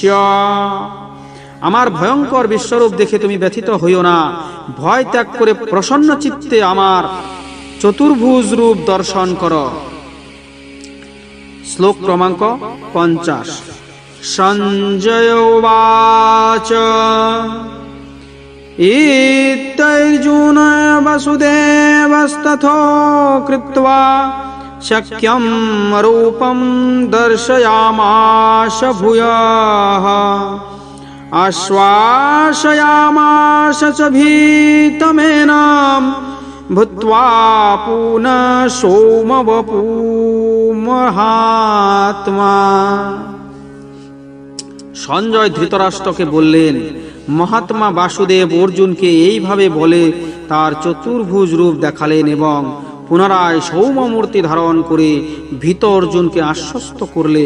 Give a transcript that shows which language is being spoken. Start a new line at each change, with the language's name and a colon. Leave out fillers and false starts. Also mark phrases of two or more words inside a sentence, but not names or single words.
Bangla: আমার ভয়ঙ্কর বিশ্বরূপ দেখে তুমি ব্যথিত হইও না। ভয় ত্যাগ করে প্রসন্ন চিত্তে আমার চতুর্ভুজ রূপ দর্শন করো। শ্লোক ক্রমাঙ্ক 50।
Sanskrit: সঞ্জয় উবাচ इत्यर्जुन वसुदेवस्तथो कृत्वा शक्यं रूपं दर्शयामास भूयः आश्वासयामास च भीतमेनं भूत्वा पुनः सोमवपु মহাত্মা।
Bangla: সঞ্জয় ধৃতরাষ্ট্রকে বললেন, মহাত্মা বাসুদেব অর্জুনকে এইভাবে বলে তার চতুর্ভুজ রূপ দেখালেন এবং পুনরায় সৌম্যমূর্তি ধারণ করে ভীত অর্জুনকে আশ্বস্ত করলেন।